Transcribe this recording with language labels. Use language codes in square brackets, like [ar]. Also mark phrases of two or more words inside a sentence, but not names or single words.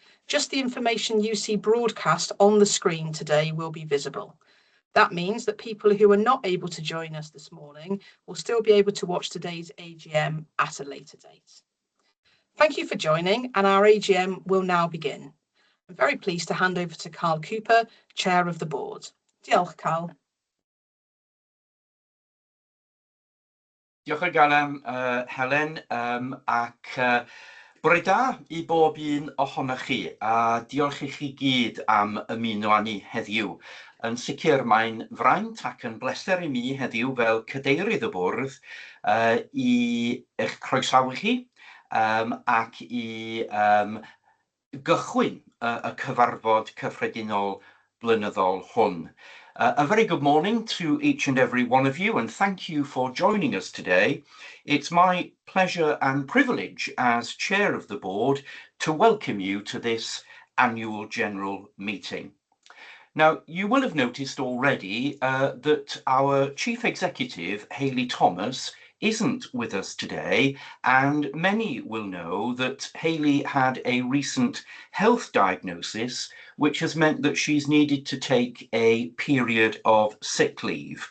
[en] Just the information you see broadcast on the screen today will be visible. That means that people who are not able to join us this morning will still be able to watch today's AGM at a later date. Thank you for joining, and our AGM will now begin. I'm very pleased to hand over to Carl Cooper, Chair of the Board. [cy] Diolch, Carl. Diolch o galon, Helen, ac bore da I bob un ohonoch chi, a diolch I chi gyd am ymuno â ni heddiw. Yn sicr mae'n fraint ac yn bleser I mi heddiw fel cadeirydd y bwrdd I eich croesawu chi ac I gychwyn y cyfarfod cyffredinol blynyddol hwn. [en] A very good morning to each and every one of you, and thank you for joining us today. It's my pleasure and privilege as chair of the board to welcome you to this annual general meeting. Now, you will have noticed already that our chief executive, Hayley Thomas, isn't with us today, and many will know that Hayley had a recent health diagnosis which has meant that she's needed to take a period of sick leave.